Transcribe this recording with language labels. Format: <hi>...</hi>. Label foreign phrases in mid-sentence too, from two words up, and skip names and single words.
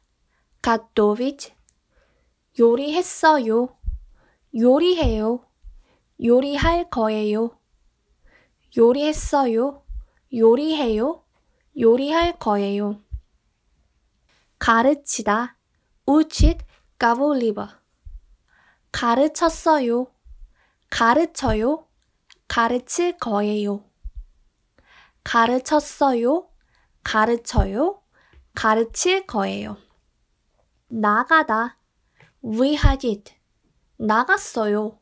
<ko>готовить. 요리했어요. 요리해요. 요리할 거예요. 요리했어요. 요리해요. 요리할 거예요. 가르치다.</ko> <ru>учить кого-либо.</ru> <ko>가르쳤어요. 가르쳐요. 가르칠 거예요. 가르쳤어요. 가르쳐요. 가르칠 거예요. 나가다. выходить. 나갔어요.</ko>